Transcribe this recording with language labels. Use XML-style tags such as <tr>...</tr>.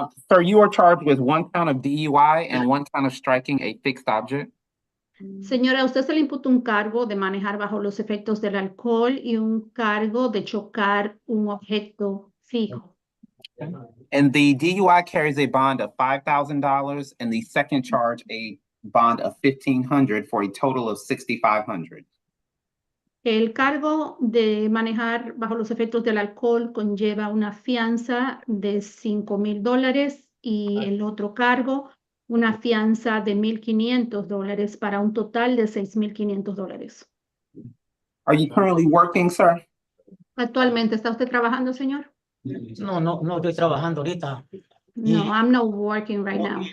<en>Sir, you are charged with 1 count of DUI and 1 count of striking a fixed object.</en> <es>Señora, a usted se le imputa un cargo de manejar bajo los efectos del alcohol y un cargo de chocar un objeto fijo.</es> <en>And the DUI carries a bond of $5,000 and the second charge a bond of $1,500 for a total of $6,500.</en> <es>El cargo de manejar bajo los efectos del alcohol conlleva una fianza de $5,000 y el otro cargo una fianza de $1,500 para un total de $6,500.</es> <en>Are you currently working, sir?</en> <es>Actualmente, ¿está usted trabajando, señor? No estoy trabajando ahorita.</es> <en>No, I'm not working right now.</en>